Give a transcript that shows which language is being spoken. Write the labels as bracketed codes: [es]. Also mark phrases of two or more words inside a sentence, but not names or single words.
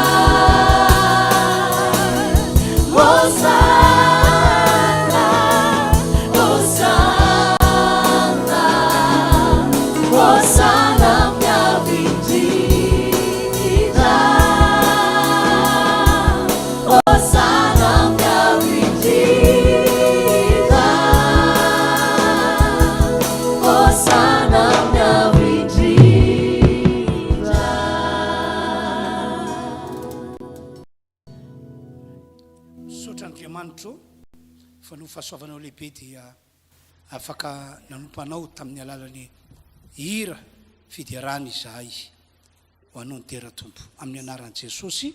[pt] Hosanna, Hosanna, Hosanna minha bendita. Hosanna minha bendita. Hosanna minha bendita. [mg] Misaotra Andriamanitro fa no fahasoavanao lehibe dia afaka nanompanao tamin'ny alalan'ny hira fidiarana izahay ho anao ny tera-tompo amin'ny anaran'i Jesosy.